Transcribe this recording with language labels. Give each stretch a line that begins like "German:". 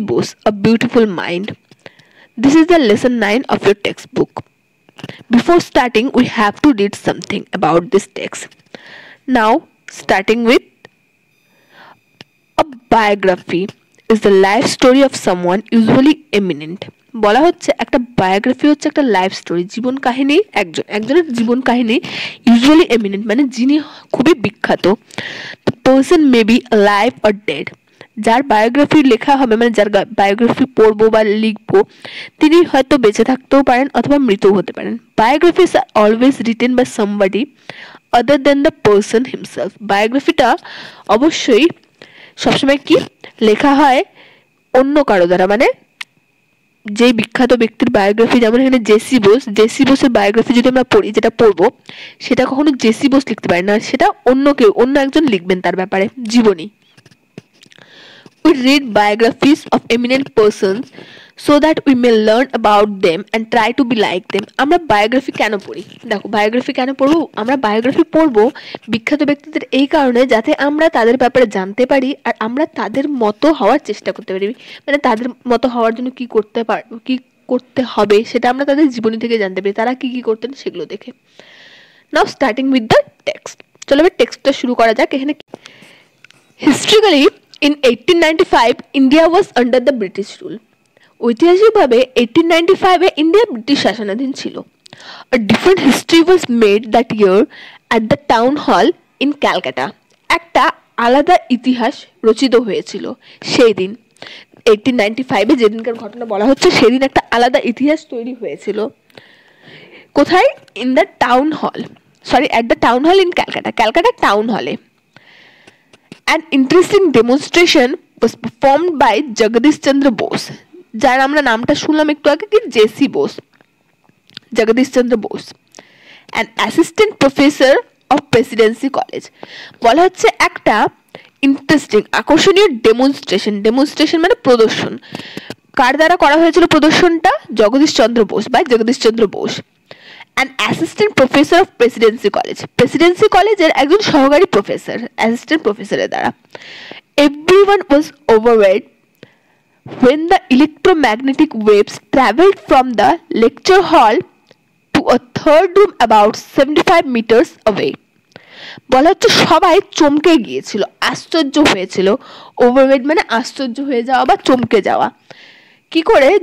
English: Bose, A Beautiful Mind. This is the lesson 9 of your textbook. Before starting, we have to read something about this text. Now, starting with a biography is the life story of someone usually eminent.
Bangla: বলা হচ্ছে একটা biography হচ্ছে একটা life story, জীবন কাহিনী একজনের জীবন কাহিনী
English: usually eminent
Bangla: মানে যিনি খুবই বিখ্যাত।
English: the person may be live or dead,
Bangla: যার বায়োগ্রাফি লেখা হবে মানে যার বায়োগ্রাফি পড়বো বা লিখবো তিনি হয়তো বেঁচে থাকতেও পারেন অথবা মৃতও হতে পারেন।
English: Biographies are always written by somebody other than the person himself.
Bangla: বায়োগ্রাফিটা অবশ্যই সবসময় কি লেখা হয় অন্য কারো দ্বারা, মানে যে বিখ্যাত ব্যক্তির বায়োগ্রাফি, যেমন এখানে জেসি বোসের বায়োগ্রাফি যদি আমরা পড়ি, যেটা পড়বো সেটা কখনো জেসি বোস লিখতে পারে না, সেটা অন্য একজন লিখবেন তার ব্যাপারে জীবনী।
English: We read biographies of eminent persons so that we may learn about them and try to be like them.
Bangla: আমরা বায়োগ্রাফি কেন পড়ি? দেখো, বায়োগ্রাফি কেন পড়বো? আমরা বায়োগ্রাফি পড়বো বিখ্যাত ব্যক্তিদের এই কারণে যাতে আমরা তাদের ব্যাপারে জানতে পারি আর আমরা তাদের মতো হওয়ার চেষ্টা করতে পারি। মানে তাদের মতো হওয়ার জন্য কি করতে হবে সেটা আমরা তাদের জীবনী থেকে জানতে পারি, তারা কি করতেন সেগুলো দেখে।
English: Now starting with the text.
Bangla: চলো এবার টেক্সটটা শুরু করা যাক। এখানে historically
English: in 1895 India was under the British rule.
Bangla: ঐতিহাসিকভাবে 1895 এ ইন্ডিয়া ব্রিটিশ শাসনাধীন ছিল।
English: A different history was made that year at the town hall in Calcutta.
Bangla: একটা আলাদা ইতিহাস রচিত হয়েছিল সেই দিন। 1895 এ যেদিনকার ঘটনা বলা হচ্ছে সেদিন একটা আলাদা ইতিহাস তৈরি হয়েছিল। কোথায়?
English: in the town hall, at the town hall in Calcutta town হলে। An interesting demonstration was performed by Jagadish Chandra Bose,
Bangla: যার আমরা নামটা শুনলাম একটু আগে কি JC Bose, Jagadish Chandra Bose,
English: an assistant professor of Presidency College।
Bangla: বলা হচ্ছে একটা ইন্টারেস্টিং আকর্ষণীয় ডেমনস্ট্রেশন মানে প্রদর্শন। কার দ্বারা করা হয়েছিল প্রদর্শনটা? Jagadish Chandra Bose.
English: An assistant professor of Presidency College
Bangla: এর একজন সহকারী প্রফেসর, অ্যাসিস্ট্যান্ট প্রফেসরের দ্বারা।
English: Everyone was overwhelmed when the electromagnetic waves traveled from the lecture hall to a third room about 75 meters away।
Bangla: বলা হচ্ছে সবাই চমকে গিয়েছিল, আশ্চর্য হয়েছিল। ওভারওয়েড মানে আশ্চর্য হয়ে যাওয়া বা চমকে যাওয়া। কি করে?